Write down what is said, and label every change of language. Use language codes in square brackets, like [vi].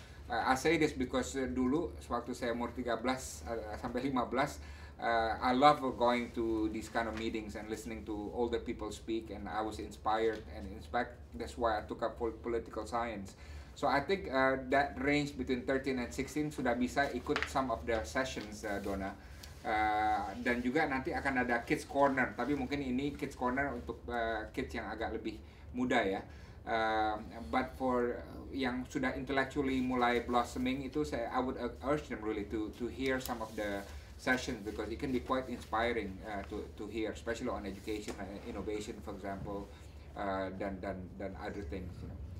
[en] I say this because [id] dulu sewaktu saya umur 13 sampai 15, [en] I love going to these kind of meetings and listening to older people speak, and I was inspired, and in fact that's why I took up political science. So I think that range between 13 and 16 [id] sudah bisa ikut [en] some of the sessions, Donna. [id] Dan juga nanti akan ada Kids Corner, tapi mungkin ini Kids Corner untuk kids yang agak lebih muda ya. [en] But for [id] yang sudah [en] intellectually mulai blossoming itu, I would urge them really to hear some of the sessions, because it can be quite inspiring to hear, especially on education, innovation, for example, [id] dan [en] other things. You know.